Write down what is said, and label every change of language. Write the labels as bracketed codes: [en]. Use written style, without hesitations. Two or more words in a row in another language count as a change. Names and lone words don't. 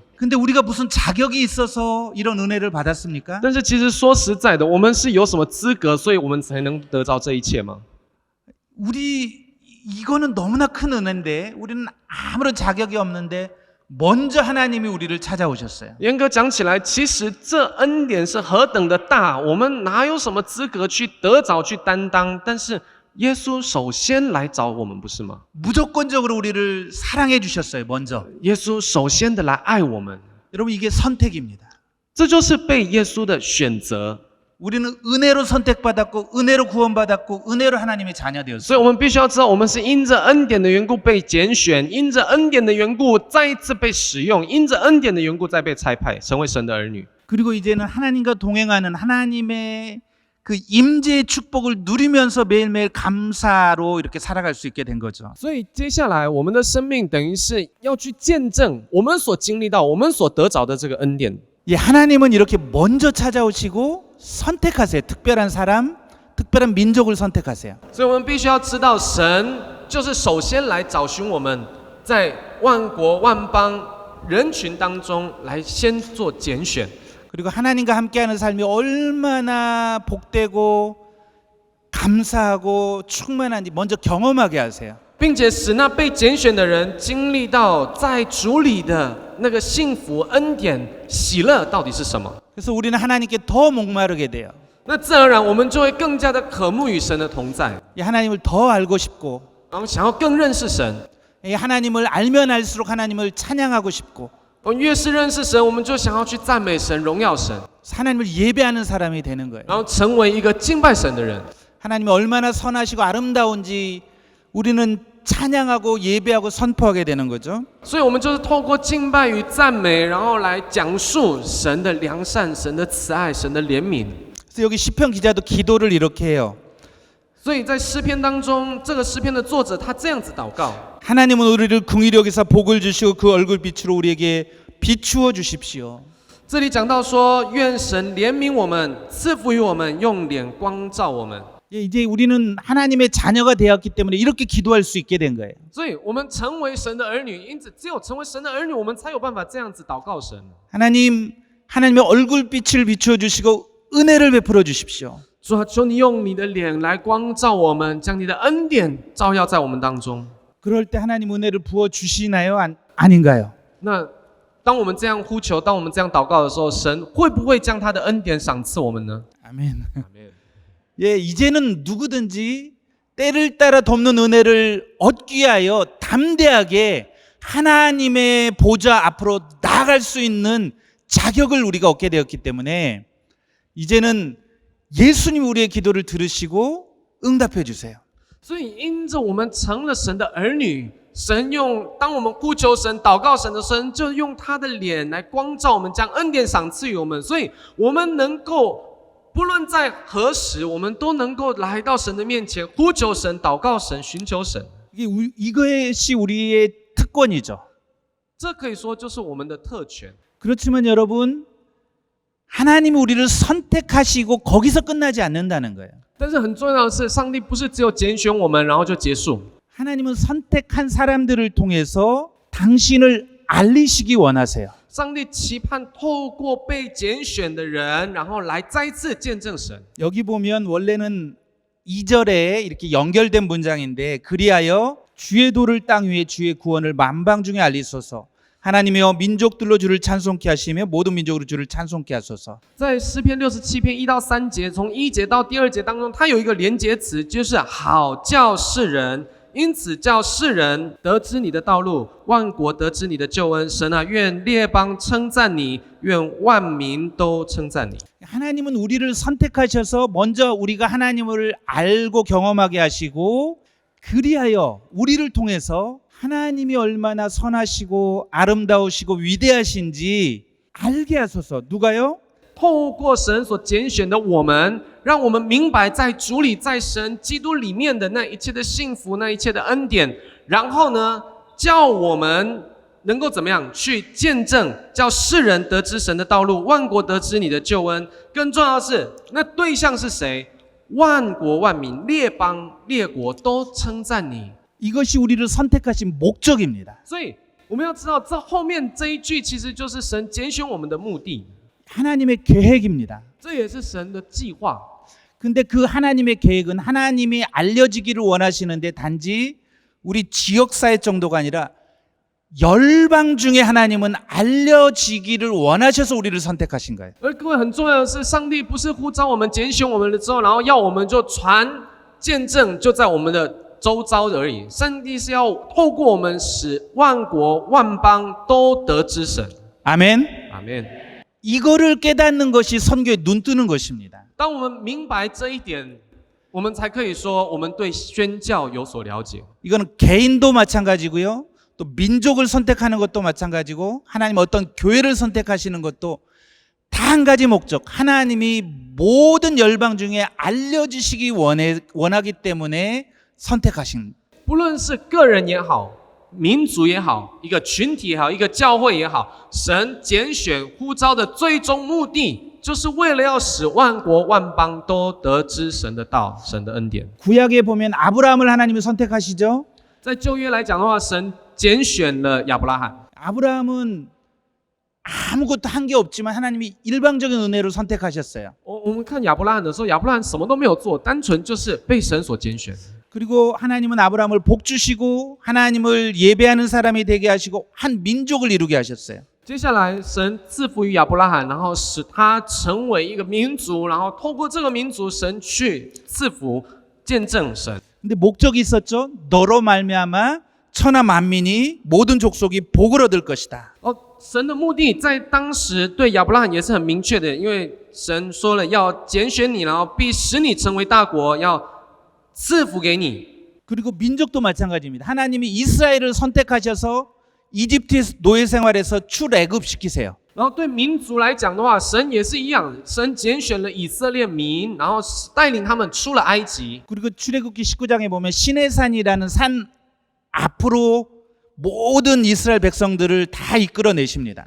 [ko] 근데 우리가 무슨 자격이 있어서 이런 은혜를 받았습니까? [zh] 但是其实说实在的，我们是有什么资格，所以我们才能得到这一切吗？ [ko] 이거는 너무나 큰 은혜인데 우리는 아무런 자격이 없는데 먼저 하나님이 우리를 찾아오셨어요. [zh] 严格讲起来，其实这恩典是何等的大，我们哪有什么资格去得着、去担当？但是耶稣首先来找我们，不是吗？ [ko] 무조건적으로 우리를 사랑해 주셨어요. 먼저. [zh] 耶稣首先的来爱我们， [ko] 여러분 이게 선택입니다. [zh] 这就是被耶稣的选择。 [ko] 우리는 은혜로 선택받았고 은혜로 구원받았고 은혜로 하나님의 자녀 [zh] 所 [ko] 되었어요. [zh] 以我们必须要知道，我们是因着恩典的缘故被拣选，因着恩典的缘故再一次被使用，因着恩典的缘故再被差派，成为神的儿女。 [ko] 그리고 이제는 하나님과 동행하는 하나님의 그 임재의 축복을 누리면서 매일매일 감사로 이렇게 살아갈 수 있게 된 거죠. [zh] 所以接下来我们的生命等于是要去见证我们所经历到、我们所得着的这个恩典。 [ko] 예, 하나님은 이렇게 먼저 찾아오시고 선택하세요. 특별한 사람, 특별한 민족을 선택하세요. [zh] 所以我们必须要知道，神就是首先来找寻我们，在万国万邦人群当中来先做拣选。 [ko] 그리고 하나님과 함께하는 삶이 얼마나 복되고 감사하고 충만한지 먼저 경험하게 하세요. [zh] 并且使那被拣选的人经历到在主里的那个幸福、恩典、喜乐到底是什么。 [ko] 그래서 우리는 하나님께 더 목마르게 돼요. [zh] 那自然而然，我们就会更加的渴慕与神的同在， [ko] 이 하나님을 더 알고 싶고, [zh] 然后想要更认识神。 [ko] 이 하나님을 알면 알수록 하나님을 찬양하고 싶고, [zh] 我们越是认识神，我们就想要去赞美神、荣耀神， [ko] 하나님을 예배하는 사람이 되는 거예요. [zh] 然后成为一个敬拜神的人。 [ko] 하나님이 얼마나 선하시고 아름다운지 우리는 찬양하고 예배하고 선포하게 되는 거죠. [zh] 所以，我们就是透过敬拜与赞美，然后来讲述神的良善、神的慈爱、神的怜悯。 [ko] 그래서 여기 시편 기자도 기도를 이렇게 해요. [zh] 所以在诗篇当中，这个诗篇的作者他这样子祷告： [ko] 하나님은 우리를 긍휼히 여기사 복을 주시고 그 얼굴 빛으로 우리에게 비추어 주십시오. [zh] 这里讲到说，愿神怜悯我们，赐福于我们，用脸光照我们。 [ko] 이제 우리는 하나님의 자녀가 되었기 때문에 이렇게 기도할 수 있게 된 거예요. [zh] 所以，我们成为神的儿女，因此只有成为神的儿女，我们才有办法这样子祷告神。 [ko] 하나님의 얼굴 빛을 비추어 주시고 은혜를 베풀어 주십시오. [zh] 主啊，求你用你的脸来光照我们，将你的恩典照耀在我们当中。 [ko] 그럴 때 하나님 은혜를 부어 주시나요? 아닌가요? [zh] 那当我们这样呼求，当我们这样祷告的时候，神会不会将他的恩典赏赐我们呢？ [ko] 아멘. 예, 이제는 누구든지 때를 따라 돕는 은혜를 얻기 위하여 담대하게 하나님의 보좌 앞으로 나아갈 수 있는 자격을 우리가 얻게 되었기 때문에 이제는 예수님 우리의 기도를 들으시고 응답해 주세요. [zh] 所以，因着我们成了神的儿女，神当我们呼求神、祷告神的时候，神就用他的脸来光照我们，将恩典赏赐予我们。所以，我们能够不论在何时，我们都能够来到神的面前，呼求神、祷告神、寻求神。 [ko] 이것이 우리의 특권이죠. [zh] 这可以说就是我们的特权。 [ko] 그렇지만 여러분, 하나님이 우리를 선택하시고 거기서 끝나지 않는다는 거예요. [zh] 但是很重要的是，上帝不是只有拣选我们，然后就结束。 [ko] 하나님은 선택한 사람들을 통해서 당신을 알리시기 원하세요. [zh] 上帝期盼透过被拣选的人，然后来再次见证神。 [ko] 여기 보면 원래는 2절에 이렇게 연결된 문장인데 그리하여 주의 도를 땅 위에 주의 구원을 만방 중에 알리소서. 하나님이여 민족들로 주를 찬송케 하시며 모든 민족으로 주를 찬송케 하소서. [zh] 在诗篇67篇1到3节，从1节到第2节当中，它有一个连结词，就是好叫世人。因此叫世人得知你的道路，万国得知你的救恩。神啊，愿列邦称赞你，愿万民都称赞你。 [ko] 하나님은 우리를 선택하셔서 먼저 우리가 하나님을 알고 경험하게 하시고 그리하여 우리를 통해서 하나님이 얼마나 선하시고 아름다우시고 위대하신지 알게 하소서. 누가요? [zh] 透过神所拣选的我们，让我们明白在主里、在神基督里面的那一切的幸福、那一切的恩典。然后呢，叫我们能够怎么样去见证，叫世人得知神的道路，万国得知你的救恩。更重要的是，那对象是谁？万国万民、列邦列国都称赞你。 [ko] 이것이 우리를 선택하신 목적입니다. [zh] 所以我们要知道，这后面这一句其实就是神拣选我们的目的。 [ko] 하나님의 계획입니다. [zh] 这也是神的计划。 [ko] 근데 그 하나님의 계획은 하나님이 알려지기를 원하시는데 단지 우리 지역사회 정도가 아니라 열방 중에 하나님은 알려지기를 원하셔서 우리를 선택하신 거예요. [zh] 而各位很重要的是，上帝不是呼召我们、拣选我们了之后，然后要我们就传见证，就在我们的周遭而已。上帝是要透过我们，使万国万邦都得知神。 [ko] 아멘. [zh] 阿门。 [ko] 이거를 깨닫는 것이 선교에 눈 뜨는 것입니다. [zh] 当我们明白这一点，我们才可以说我们对宣教有所了解。 [ko] 이거는 개인도 마찬가지고요. 또 민족을 선택하는 것도 마찬가지고 하나님 어떤 교회를 선택하시는 것도 다 한 가지 목적. 하나님이 모든 열방 중에 알려주시기 원하기 때문에 선택하신. [zh] 不论是个人也好，民族也好，一个群体也好，一个教会也好，神拣选呼召的最终目的， 就是为了要使万国万邦都得知神的道，神的恩典。 [ko] 구약에 보면 아브라함을 하나님이 선택하시죠. [zh] 在旧约来讲的话，神拣选了亚伯拉罕。 [ko] 아브라함은 아무것도 한 게 없지만 하나님이 일방적인 은혜로 선택하셨어요. [zh] 我们看亚伯拉罕的时候，亚伯拉罕什么都没有做，单纯就是被神所拣选。 [ko] 그리고 하나님은 아브라함을 복 주시고 하나님을 예배하는 사람이 되게 하시고 한 민족을 이루게 하셨어요. [zh] 接下来，神赐福于亚伯拉罕，然后使他成为一个民族，然后透过这个民族，神去赐福、见证神。 [ko] 근데 목적이 있었죠. 너로 말미암아 천하 만민이 모든 족속이 복을 얻을 것이다. [zh] 神的目的在当时对亚伯拉罕也是很明确的，因为神说了要拣选你，然后必使你成为大国，要赐福给你。 [ko] 그리고 민족도 마찬가지입니다. 하나님이 이스라엘을 선택하셔서 이집트 노예 생활에서 출애굽시키세요. [zh] 然后对民族来讲的话，神也是一样，神拣选了以色列民，然后带领他们出了埃及。 [ko] 그리고 출애굽기 19장에 보면 시내산이라는 산 앞으로 모든 이스라엘 백성들을 다 이끌어내십니다.